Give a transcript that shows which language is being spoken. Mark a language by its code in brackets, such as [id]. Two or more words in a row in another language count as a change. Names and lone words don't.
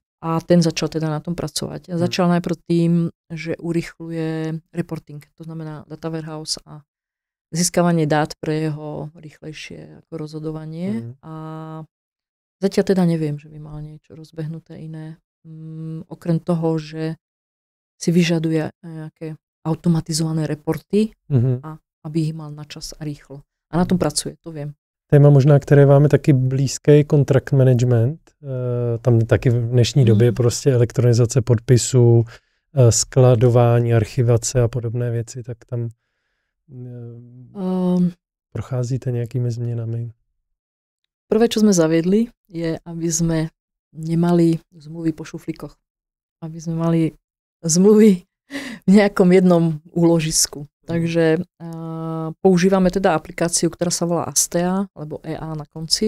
[sk] A ten začal teda na tom pracovať. Začal najprv tým, že urýchľuje reporting, to znamená [en] data warehouse [sk] a získavanie dát pre jeho rýchlejšie ako rozhodovanie. A zatiaľ teda neviem, že by mal niečo rozbehnuté iné. Okrem toho, že si vyžaduje nejaké automatizované reporty a aby ich mal na čas a rýchlo. A na tom pracuje, to viem. [cs] Téma možná, které vám je taky blízké, [en] contract management. [cs] Tam taky v dnešní době prostě elektronizace podpisů, skladování, archivace a podobné věci, tak tam procházíte nějakými změnami? [sk] Prvé, čo sme zaviedli, je, aby sme nemali zmluvy po šuflíkoch. Aby sme mali zmluvy v nejakom jednom úložisku. Takže používame teda aplikáciu, ktorá sa volá Astea, alebo EA na konci.